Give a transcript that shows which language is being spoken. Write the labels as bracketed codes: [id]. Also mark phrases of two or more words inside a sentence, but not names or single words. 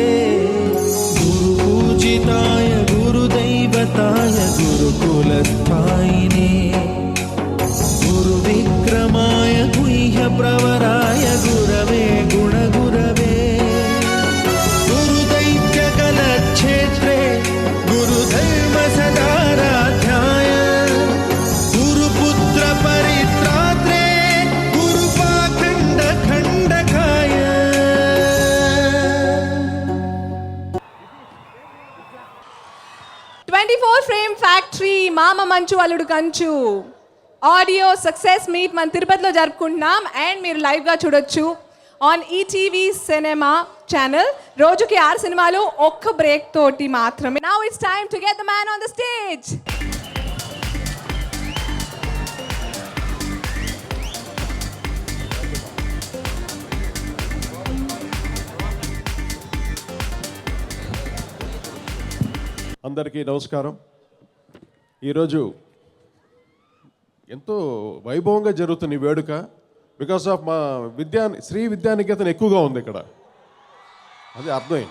[sa] गुरुपूजिताय गुरुदैवताय गुरुकुलस्थायिने गुरुविक्रमाय गुह्यप्रवराय गुरवे गुणगुरवे गुरुदैत्यकलक्षेत्रे गुरुधर्म सदाराध्याय गुरुपुत्र परित्रात्रे गुरुपाखण्ड खण्डकाय. [te] ఫ్రేమ్ ఫ్యాక్టరీ మామ మంచు అల్లుడు కంచు [en] audio success meet [te] మన తిరుపతిలో జరుపుకుంటున్నాం. అండ్ మీరు లైవ్గా చూడొచ్చు [en] on ETV cinema channel. [te] రోజుకి 6 సినిమాలు ఒక్క బ్రేక్ తోటి మాత్రమే. [en] Now it's time to get the man on the stage. [te] అందరికీ నమస్కారం. ఈరోజు ఎంతో వైభవంగా జరుగుతున్న ఈ వేడుక [en] because of [te] మా శ్రీ విద్యానికేతన్ ఎక్కువగా ఉంది ఇక్కడ, అది అర్థమైంది.